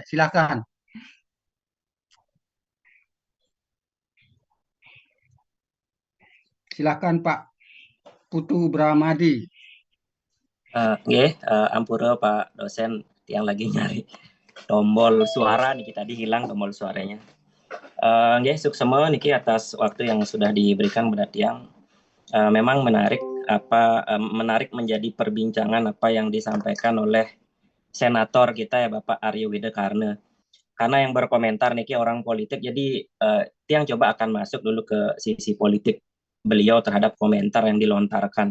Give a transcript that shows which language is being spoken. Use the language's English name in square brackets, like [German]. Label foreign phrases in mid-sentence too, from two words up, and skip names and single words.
[Indonesian] Silakan. Silakan Pak Putu Bramadi. Ampura Pak dosen yang lagi nyari tombol suara nih, tadi hilang tombol suaranya. [Balinese] Suksema niki [Indonesian] atas waktu yang sudah diberikan pada Tiang. Memang menarik menjadi perbincangan apa yang disampaikan oleh senator kita ya Bapak Aryo Widokarno. Karena yang berkomentar niki orang politik, jadi Tiang coba akan masuk dulu ke sisi politik beliau terhadap komentar yang dilontarkan.